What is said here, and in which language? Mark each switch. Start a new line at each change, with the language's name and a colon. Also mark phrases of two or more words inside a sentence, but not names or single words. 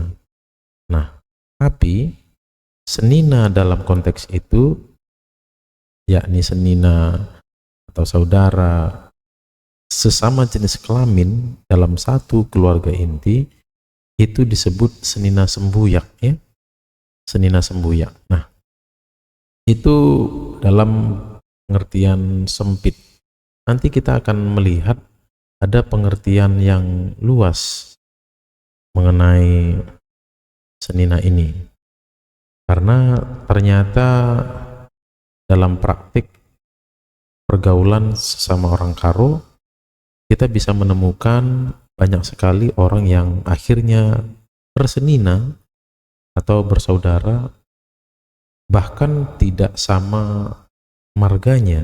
Indonesian: Nah, tapi senina dalam konteks itu, yakni senina atau saudara sesama jenis kelamin dalam satu keluarga inti, itu disebut
Batak Karo: senina sembuyak
Indonesian: ya,
Batak Karo: senina sembuyak.
Indonesian: Nah, itu dalam pengertian sempit. Nanti kita akan melihat ada pengertian yang luas mengenai senina ini, karena ternyata dalam praktik pergaulan sesama orang karo kita bisa menemukan banyak sekali orang yang akhirnya bersenina atau bersaudara bahkan tidak sama marganya.